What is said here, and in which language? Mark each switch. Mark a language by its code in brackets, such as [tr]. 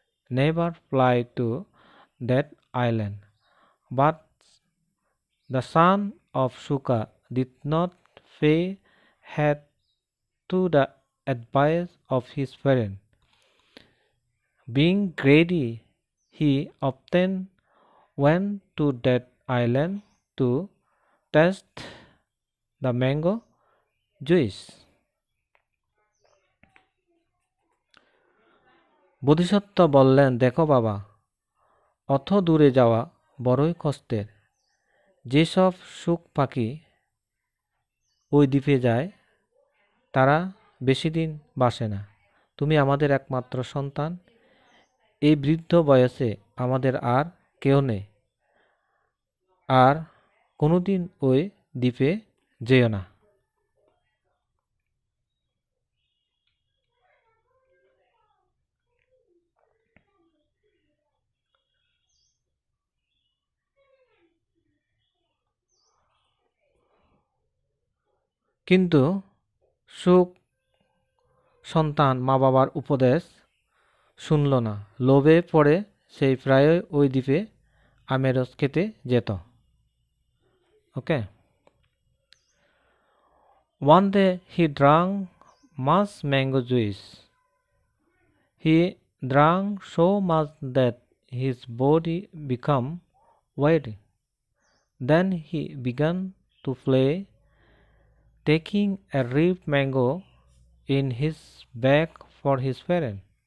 [en] Never fly to that island. But the son of Shuka did not pay heed to the advice of his parent. Being greedy, he often went to that island to taste the mango juice. [bn] বোধিসত্ত্ব বললেন, দেখো বাবা, অত দূরে যাওয়া বড়ই কষ্টের। যেসব শুক পাখি ওই দ্বীপে যায় তারা বেশি দিন বাসে না। তুমি আমাদের একমাত্র সন্তান। এই বৃদ্ধ বয়সে আমাদের আর কেউ নেই, আর কোনোদিন ওই দ্বীপে যেও না। কিন্তু সুখ সন্তান মা বাবার উপদেশ শুনল না। লোভে পড়ে সেই প্রায়ই ওই দ্বীপে আমের রস খেতে যেত। [en] Okay, one day he drank much mango juice. He drank so much that his body became weary. Then he began to play, taking a ripe mango in his bag for his parent.